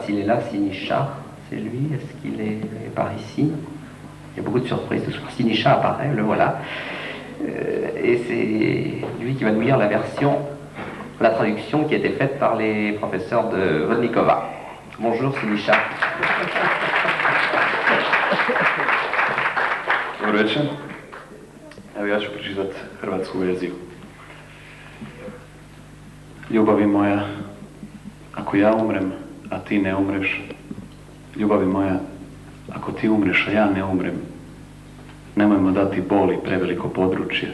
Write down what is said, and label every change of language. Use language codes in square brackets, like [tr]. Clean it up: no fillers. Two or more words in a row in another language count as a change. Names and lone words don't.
[fr] S'il est là, Siniša, c'est lui. Est-ce qu'il est par ici? Il y a beaucoup de surprises ce soir. Siniša apparaît, le voilà. Et c'est lui qui va nous lire la version, la traduction qui a été faite par les professeurs de Vodnikova. Bonjour Siniša. [hr] Dobar večer. Evo ja ću pročitati hrvatsku verziju. Ljubavi moja, ako ja umrem, a ti ne umreš, ljubavi moja, ako ti umreš, a ja ne umrem, nemojmo dati boli preveliko područje.